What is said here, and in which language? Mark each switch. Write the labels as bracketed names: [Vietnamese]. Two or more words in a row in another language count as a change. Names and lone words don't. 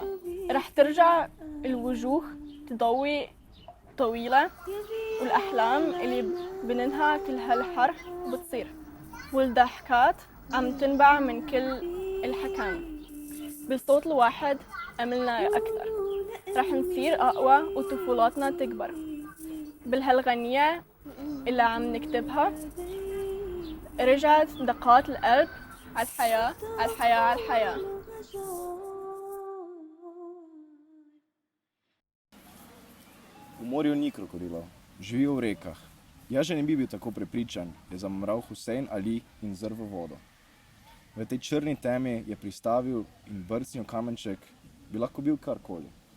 [Arabic] رح ترجع الوجوه تضوي طويلة، والأحلام اللي بننها كل هالحر بتصير، والضحكات عم تنبع من كل الحكام. بالصوت الواحد أملنا أكثر، رح نصير أقوى وطفولاتنا تكبر. بهالغنية اللي عم نكتبها رجعت دقات القلب عالحياة عالحياة عالحياة. [Slovenian] V morju ni krokodilov, živijo v rekah. Jaz že ne bi bil tako prepričan, je zamomral Husein Ali in zrl v vodo. V tej črni temi je pristavil in brcnil kamenček, bi lahko bil karkoli.